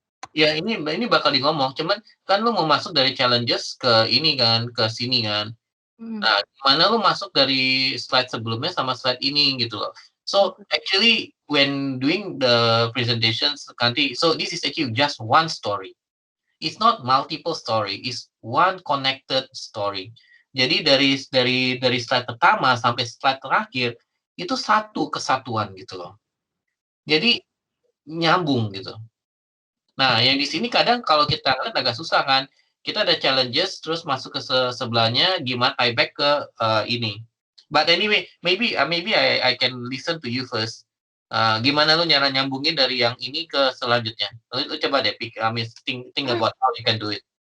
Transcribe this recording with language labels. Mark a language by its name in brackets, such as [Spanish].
[Indonesian] Ya ini bakal di ngomong, cuman kan lu mau masuk dari challenges ke ini kan, ke sini kan. Nah, gimana lu masuk dari slide sebelumnya sama slide ini gitu loh. [English] So actually when doing the presentations nanti, so this is actually just one story. It's not multiple story, it's one connected story. [Indonesian] Jadi dari slide pertama sampai slide terakhir itu satu kesatuan gitu loh. Jadi nyambung gitu. Nah, yang di sini kadang kalau kita ngeliat agak susah kan. Kita ada challenges, terus masuk ke sebelahnya, gimana tie back ke ini. [English] But anyway, maybe I can listen to you first. [Indonesian] Gimana lu nyara nyambungin dari yang ini ke selanjutnya? Lu coba deh, [English] think about how you can do it.